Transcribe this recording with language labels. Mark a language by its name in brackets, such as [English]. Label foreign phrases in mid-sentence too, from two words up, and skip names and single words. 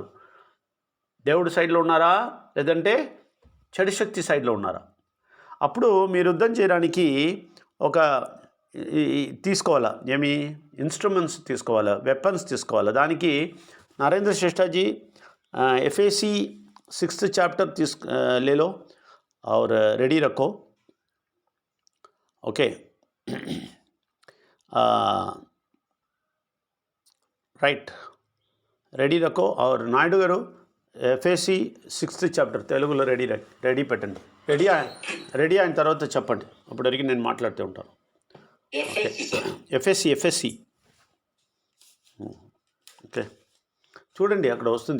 [Telugu] దేవుడి సైడ్లో ఉన్నారా, లేదంటే చెడు శక్తి సైడ్లో ఉన్నారా? అప్పుడు మీరు యుద్ధం చేయడానికి ఒక తీసుకోవాలా, ఏమి ఇన్స్ట్రుమెంట్స్ తీసుకోవాలా, వెపన్స్ తీసుకోవాలా. [Hindi] దానికి నరేంద్ర శ్రేష్ఠాజీ [English] FAC 6th chapter [Hindi] ले लो और रेडी रखो. ओके, राइट, रेडी रखो. [Telugu] और నాయుడు గారు [English] FAC 6th chapter [Telugu] తెలుగులో రెడీ పెట్టండి. రెడీ అయిన తర్వాత చెప్పండి, అప్పటివరకు నేను మాట్లాడుతూ ఉంటాను. FAC ఓకే, చూడండి అక్కడ వస్తుంది.